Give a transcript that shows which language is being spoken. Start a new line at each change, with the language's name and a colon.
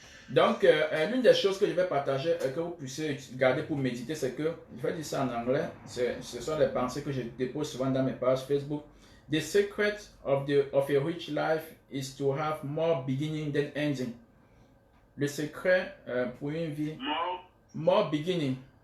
French: Donc, l'une des choses que je vais partager, que vous puissiez garder pour méditer, c'est que, je vais dire ça en anglais, ce sont les pensées que je dépose souvent dans mes pages Facebook.
English: The secret of a rich life is to have more beginning than ending.
French: Le secret pour une vie,
English: more beginning.